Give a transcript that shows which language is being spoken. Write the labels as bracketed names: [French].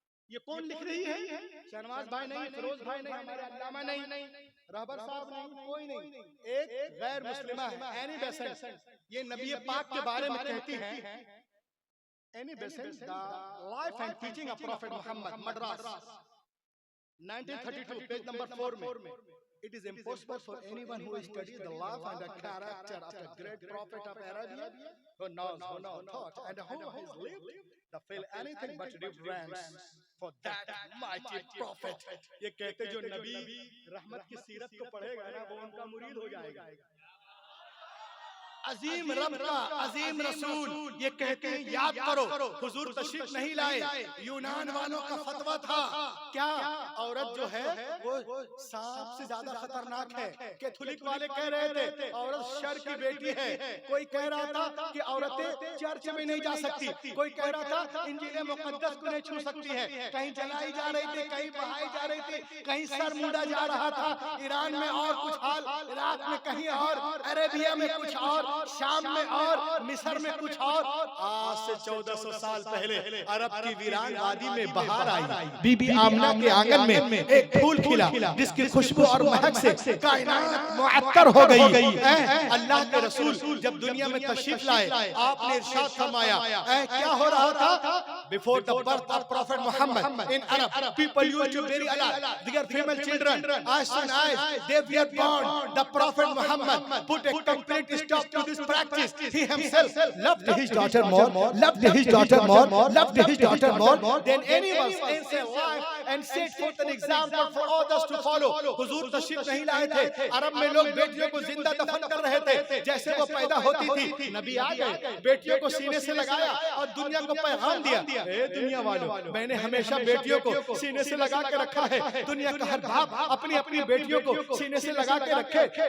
[Hindi] ये कौन लिख रही है? शहनवाज भाई नहीं, फिरोज भाई नहीं, हमारे अल्लामा नहीं, रहबर साहब नहीं, कोई नहीं, एक गैर मुस्लिमा है, एनी बेसेंट। ये नबी पाक के बारे में कहती है। Annie Besant, the life and teaching of prophet Mohammad, Madras 1932, page number 4 में। [English] It is impossible for anyone who studies the life and the character of the great prophet of Arabia, who knows, who no thought, and who has lived, to feel anything but reverence for that mighty prophet. [Hindi] ये कहते जो नबी रहमत की सीरत को पढ़ेगा ना, वो उनका मुरीद हो जाएगा। अजीम रब का अजीम रसूल ये कहते हैं, याद करो हुजूर तशरीफ नहीं लाए, यूनान वालों का फतवा था क्या औरत जो है वो सांप से ज्यादा खतरनाक है। कैथोलिक वाले कह रहे थे औरत शर की बेटी है। कोई कह रहा था कि औरतें चर्च में नहीं जा सकती, कोई कह रहा था इंजील मुकद्दस को नहीं छू सकती है। कहीं जलाई जा रही थी, कहीं बहाई जा रही थी, कहीं सर मुंडा जा रहा था। ईरान में और कुछ हाल, इराक में कहीं और, अरेबिया में कुछ और, शाम में और, मिस्र में कुछ और। आज से 1400 साल पहले अरब की वीरान वादी में बहार आई। बीबी आमना के आंगन में एक फूल खिला जिसकी खुशबू और महक से कायनात मुअत्तर हो गई। अल्लाह के रसूल जब दुनिया में तशरीफ लाए, आपने इरशाद फरमाया, क्या हो रहा था? [English] Before the birth of Prophet Muhammad in Arab, people used to bury alive their female children. As soon as they were born, the Prophet Muhammad put a complete stop to this practice. He himself loved his daughter more, loved his daughter more, loved his daughter more than anyone else in life, and set forth an example for others to follow. [Hindi] हुजूर तशरीफ नहीं लाए थे, अरब में लोग बेटियों को जिंदा दफन कर रहे थे। जैसे वो पैदा होती थी, नबी आ गए, बेटियों को सीने से लगाया और दुनिया को पैगाम दिया, ए दुनिया वालों, मैंने हमेशा बेटियों को सीने से लगा के रखा है। दुनिया का हर बाप अपनी अपनी बेटियों को सीने से लगा के रखे।